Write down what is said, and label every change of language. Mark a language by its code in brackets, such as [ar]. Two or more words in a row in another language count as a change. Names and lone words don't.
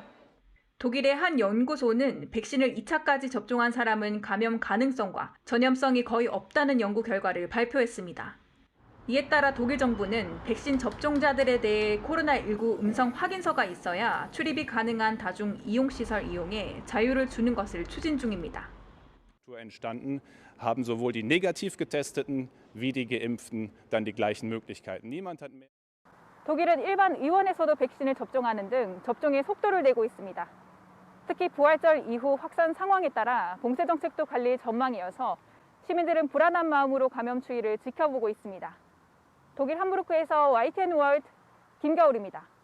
[ko] 독일의 한 연구소는 백신을 2차까지 접종한 사람은 감염 가능성과 전염성이 거의 없다는 연구 결과를 발표했습니다. 이에 따라 독일 정부는 백신 접종자들에 대해 코로나19 음성 확인서가 있어야 출입이 가능한 다중 이용시설 이용에 자유를 주는 것을 추진 중입니다. [de] entstanden, haben sowohl die negativ getesteten wie die geimpften dann die gleichen Möglichkeiten. Niemand hat mehr. [ko] 독일은 일반 의원에서도 백신을 접종하는 등 접종에 속도를 내고 있습니다. 특히 부활절 이후 확산 상황에 따라 봉쇄 정책도 갈릴 전망이어서 시민들은 불안한 마음으로 감염 추이를 지켜보고 있습니다. 독일 함부르크에서 YTN 월드 김겨울입니다.